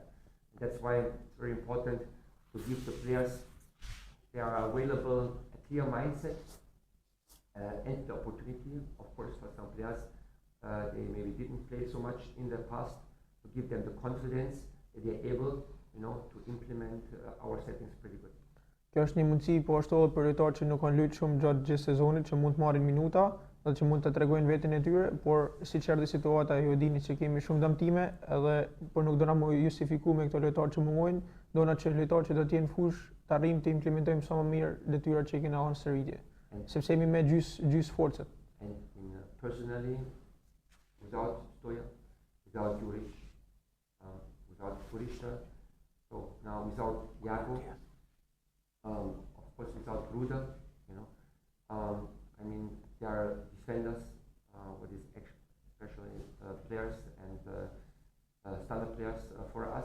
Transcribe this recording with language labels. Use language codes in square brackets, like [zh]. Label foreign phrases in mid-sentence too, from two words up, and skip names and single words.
[en] That's why it's very important to give the players they are available a clear mindset and the opportunity. Of course, for some players they maybe didn't play so much in the past, to give them the confidence that they are able to implement our settings pretty good. [sq] Kjo është një mundësi po ashtu edhe për lojtarët që nuk kanë luajtur shumë gjatë gjithë sezonit, që mund të marrin minuta dhe që mund të tregojnë veten e tyre, por siç erdhi situata ju e dini që kemi shumë dëmtime edhe por nuk do na më justifiku me këto lojtarë që mungojnë, dona që lojtarët që do të jenë fushë të arrijmë të implementojmë sa më mirë detyrat që kemi në sëritje, sepse jemi me gjys forcët. [en] And personally, without Stoja, without Juric, without Purisha, so now without Iago, of course without Ruda, I mean there are defenders, what is especially players and standard players for us.